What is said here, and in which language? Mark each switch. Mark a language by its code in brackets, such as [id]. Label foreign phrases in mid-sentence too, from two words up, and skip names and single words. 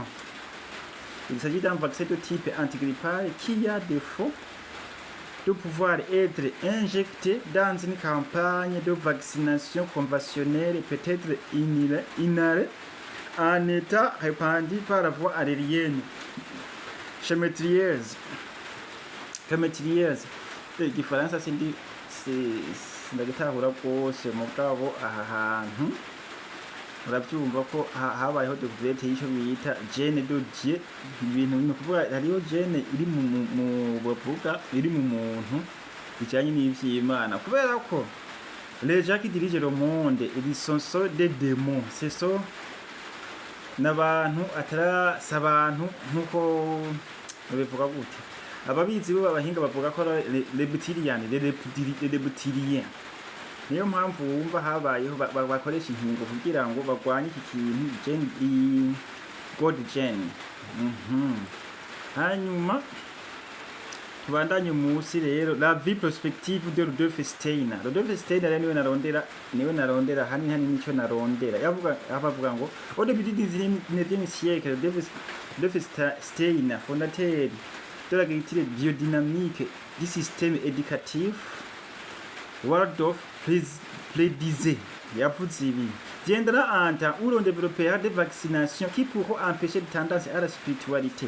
[fr] Il s'agit d'un vaccin de type antigrippal qui a défaut de pouvoir être injecté dans une campagne de vaccination conventionnelle et peut-être inhalé en état répandu par la voie aérienne. Chamatrieuse. [rn] Igifaransa sindagitahura rwose mugabo aha hantu urabyumva ko habayeho découverte y'icyo bita [fr] gene de Dieu. [rn] Ibintu ni kuvuga hariho gene iri mu bavuga iri mu muntu bijanye n'ivy'Imana, kubera ko [fr] les gens qui dirigent le monde ils sont des démons. [rn] Ce sont n'abantu atarasa abantu nkuko bivuga gute. Ababizi bo abahinga bavuga ko les reptiliens. Niyo mpamvu wumva habayeho bakoresha inkingo kugira ngo bagwanye iki kintu [en] God gene. [rn] Hanyuma tubandanye munsi rero [fr] la vie prospective de Rudolf Steiner. [rn] Rudolf Steiner rero niwe narondera hani nico narondera. Abavuga ngo [fr] au début du 19e siècle, Rudolf Steiner, fondateur de la culture biodynamique du système éducatif, Waldorf prédisait, viendra un temps où l'on développera des vaccinations qui pourront empêcher les tendances à la spiritualité.